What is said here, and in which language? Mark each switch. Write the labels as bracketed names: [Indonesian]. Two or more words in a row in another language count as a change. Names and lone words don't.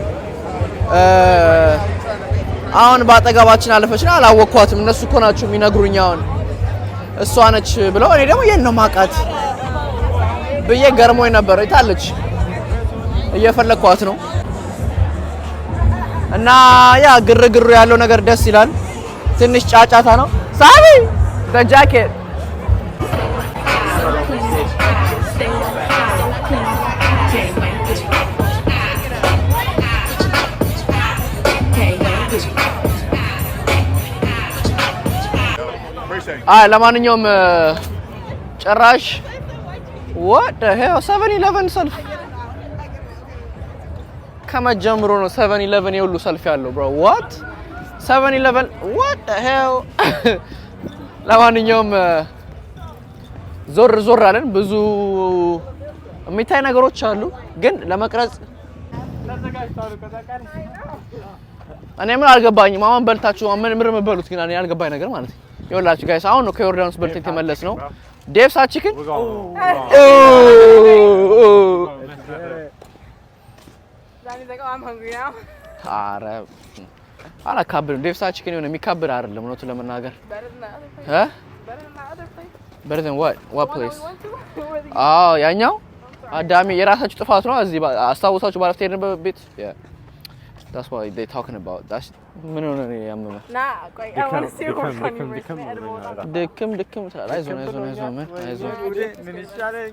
[Amharic] አሁን ባጠገባችን አለፈች ነው። አላወቅኳትም። እነሱ እኮ ናቸው የሚነግሩኝ አሁን እሷ ነች ብለው። እኔ ደግሞ የት ነው ማቃት ብዬ ገርሞኝ ነበር። የታለች እየፈለኳት ነው። እና ያ ግርግሩ ያለው ነገር ደስ ይላል። ትንሽ ጫጫታ ነው። ሳቢ [English] the jacket [Amharic] ለማንኛውም ጭራሽ [English] what the hell [Amharic] 7-11 ሰልፍ ከመጀመሩ ነው 7-11 የሁሉ ሰልፍ ያለው [English] bro what 7-11 what the hell [Amharic] ለማንኛውም ዞር ዞር አለን። ብዙ የሚታይ ነገሮች አሉ ግን ለመቅረጽ እኔ ምን አልገባኝም። አሁን በልታችሁ ምን የምትበሉት ግን እኔ ያልገባኝ ነገር ማለት ነው። ይኸውላችሁ ጋይስ አሁን ነው ከዮርዳኖስ በልተን የተመለስ ነው። ዴቭስ ቺክን [English] Danny's like, oh, I'm hungry now. [Amharic] አረ አላካብድም። ዴቭስ ቺክን የሆነ የሚካብድ አይደለም እውነቱን ለመናገር። [English] Better than the other place. Huh? Better than the other place. Better than what? What place? The one that we went to? Where the- [Amharic] አዎ ያኛው አዳሚ የራሳችሁ ጥፋት ነው። እዚህ አስታውሳችሁ ባለፈው የሄድንበት ቤት [English] yeah that's what they talking about. [Amharic] that's ምን ሆነ ነው ያመመ [English] Nah, like, I want to see what's on your wrist. Edible. [Amharic] ድክም ትላለህ። አይዞን